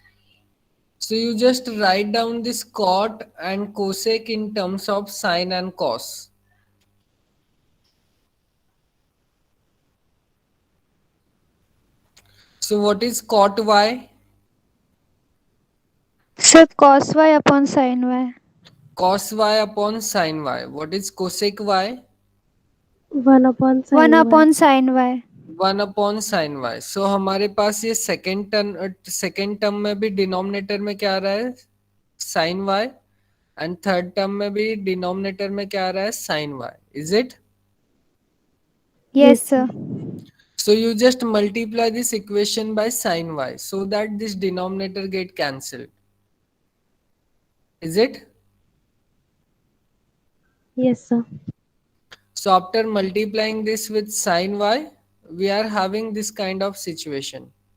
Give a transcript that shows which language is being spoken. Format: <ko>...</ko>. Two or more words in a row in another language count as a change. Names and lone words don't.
<en>So you just write down this cot and cosec in terms of sine and cos. So what is cot y? So cos y upon sin y. Cos y upon sine y. What is cosec y? 1 upon 1 sin y. upon sin y. 1 upon sin y. So</en> <hi>हमारे पास ये</hi> <en>second term</en> <hi>में भी डिनोमिनेटर में क्या आ रहा है,</hi> <en>sin y, and third term</en> <hi>में भी डिनोमिनेटर में क्या आ रहा है,</hi> <en>sin y. Is it? Yes, Yes, sir. sir. So you just multiply this equation by sin y so that this denominator get cancelled. Is it? Yes, sir. So after multiplying this with sin y, we are having this kind of situation.</en>